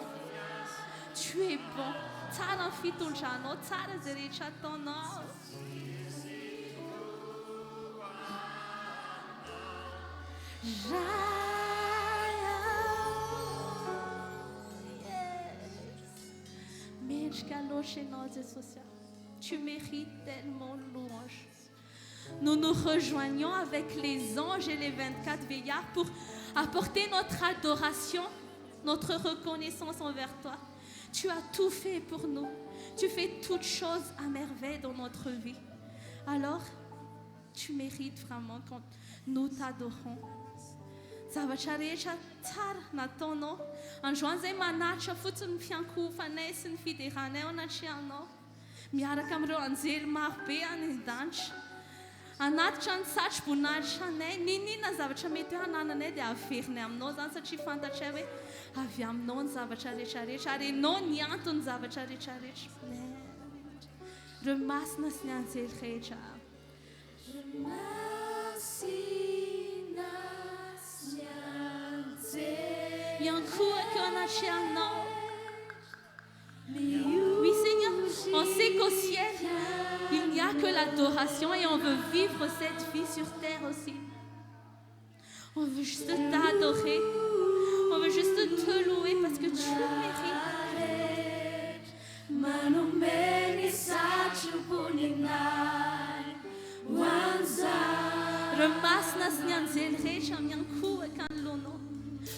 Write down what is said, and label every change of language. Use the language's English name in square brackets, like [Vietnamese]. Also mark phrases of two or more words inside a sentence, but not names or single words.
[French] Tu es bon. [Malagasy] Tsara fitondranao, tsara izay rehetra ataonao. Mendrika loatra ianao Jesosy. [French] Tu mérites tellement louange. Nous nous rejoignons avec les anges et les 24 vieillards pour apporter notre adoration, notre reconnaissance envers toi. Tu as tout fait pour nous. Tu fais toutes choses à merveille dans notre vie. Alors, tu mérites vraiment quand nous t'adorons. [Malagasy] Zavatra rehetra tsara nataonao. Androany izay manatra fotsiny ny fiankofanay sy ny fideranay ao anatrehana. Miaraka amin'ireo anjely marobe any an-danitra. Anatitra ny satroboninahitra anay, ninona zavatra mety hoe hanananay dia averinay aminao zany satria fantatray hoe avy aminao ny zavatra rehetrarehetra ary ianao ny antony zavatra rehetrarehetra. Remasina sy ny anjely rehetra. Remasina sy ny anjely. Iankohako anatrehanao. [French] Oui Seigneur, on sait qu'au ciel, il n'y a que l'adoration et on veut vivre cette vie sur terre aussi. On veut juste t'adorer. On veut juste te louer parce que tu le mérites.